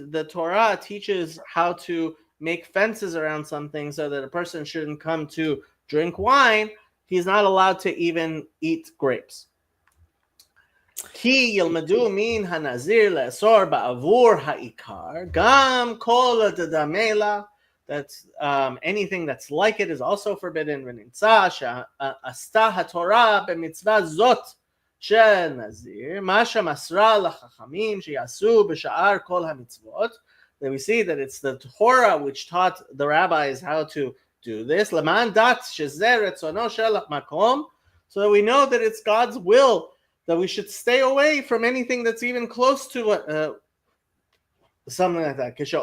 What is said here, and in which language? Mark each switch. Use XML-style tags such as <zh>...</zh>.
<en>The Torah teaches how to make fences around something so that a person shouldn't come to drink wine. He's not allowed to even eat grapes.</en> <he>כי ילמדו מן הנזיר לאסור בעבור העיקר, גם כל הדדמה לה,</he> <en>that anything that's like it is also forbidden,</en> <he>ונמצא שעשתה התורה במצווה זאת של נזיר, מה שמסרה לחכמים שיעשו בשאר כל המצוות.</he> <en>Then we see that it's the Torah which taught the rabbis how to do this,</en> <he>למען דת שזה רצונו של המקום,</he> <en>so that we know that it's God's will that we should stay away from anything that's even close to something like that.</en>